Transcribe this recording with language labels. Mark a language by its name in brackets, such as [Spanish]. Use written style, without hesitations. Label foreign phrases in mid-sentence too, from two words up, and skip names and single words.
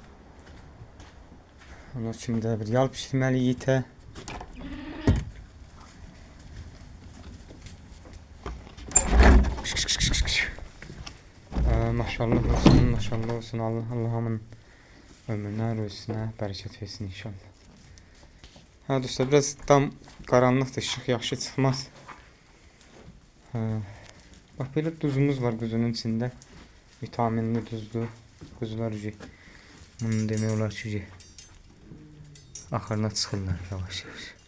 [Azerbaijani] Onun için də bir yal pişirməli yitə. Maşallah olsun, maşallah olsun. [Turkish] Allah'ımın ömrüne, rüzüne bereket versin inşallah. [Azerbaijani] Ha dostlar, biraz tam karanlıqdır, işıq yaxşı çıxmaz. Bax, belə duzumuz var quzunun içində. Vitaminli duzlu quzular ucu. Bunu demək olar ki, axırına çıxırlar yavaş yavaş.